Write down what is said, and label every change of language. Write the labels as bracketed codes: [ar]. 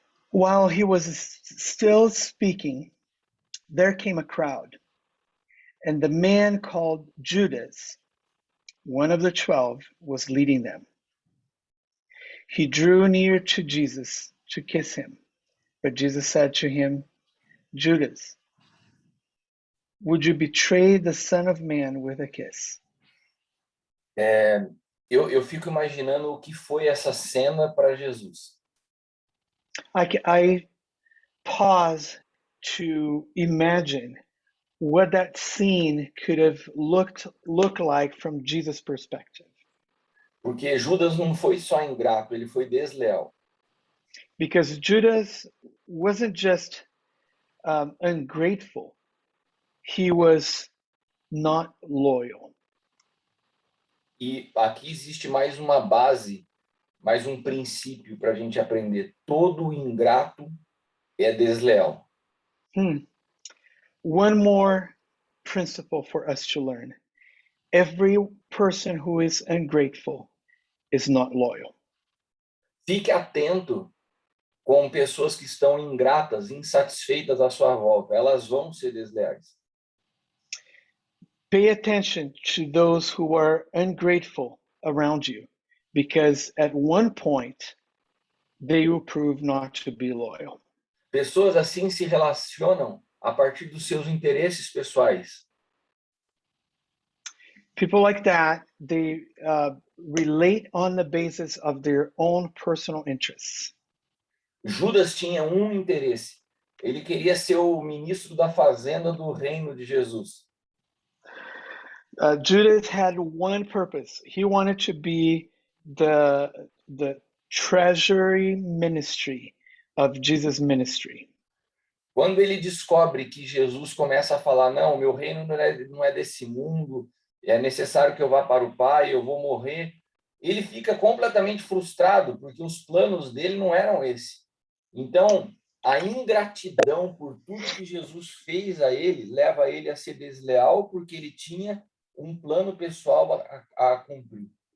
[en] While he was still speaking, there came a crowd, and the man called Judas, one of the 12, was leading them. He drew near to Jesus to kiss him, but Jesus said to him, Judas, would you betray the Son of Man with a kiss? [pt] Eu fico imaginando o que foi essa cena para Jesus. [en] I pause to imagine what that scene could have looked like from Jesus' perspective. [pt] Porque Judas não foi só ingrato, ele foi desleal. [en] Because Judas wasn't just ungrateful, he was not loyal. [pt] E aqui existe mais uma base, mais um princípio para a gente aprender. Todo ingrato é desleal. [en] One more principle for us to learn. Every person who is ungrateful is not loyal. [pt] Fique atento com pessoas que estão ingratas, insatisfeitas à sua volta. Elas vão ser desleais. [en] Pay attention to those who are ungrateful around you, because at one point they will prove not to be loyal. [pt] Pessoas assim se relacionam a partir dos seus interesses pessoais. [en] People like that, they relate on the basis of their own personal interests. [pt] Judas tinha um interesse. Ele queria ser o ministro da fazenda do reino de Jesus. [en] Judas had one purpose. He wanted to be the treasury ministry of Jesus' ministry. [pt] Quando ele descobre que Jesus começa a falar, não, meu reino não é desse mundo, é necessário que eu vá para o Pai, eu vou morrer, ele fica completamente frustrado, porque os planos dele não eram esse. Então, a ingratidão por tudo que Jesus fez a ele, leva ele a ser desleal, porque ele tinha um plano pessoal a cumprir.